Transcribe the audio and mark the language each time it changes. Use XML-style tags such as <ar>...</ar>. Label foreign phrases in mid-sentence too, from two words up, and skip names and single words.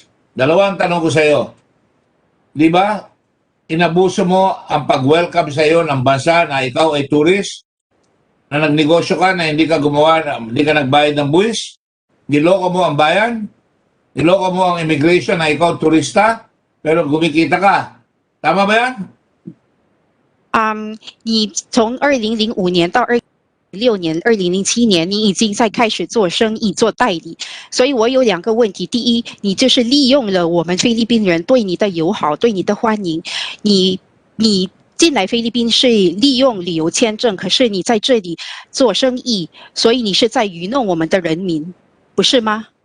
<tl>Dalawang tanong ko sa iyo. Di ba, inabuso mo ang pag-welcome sa iyo ng bansa na ikaw ay tourist, na nagnegosyo ka na hindi ka gumawa, hindi ka nagbayad ng buwis? Niloko mo ang bayan? Niloko mo ang immigration na ikaw turista, pero gumikita ka. Tama ba yan?</tl> <zh>你从2005年到2006年、2007年，你已经在开始做生意、做代理。所以我有2个问题：第一，你就是利用了我们菲律宾人对你的友好、对你的欢迎，你进来菲律宾是利用旅游签证，可是你在这里做生意，所以你是在愚弄我们的人民，不是吗？</zh>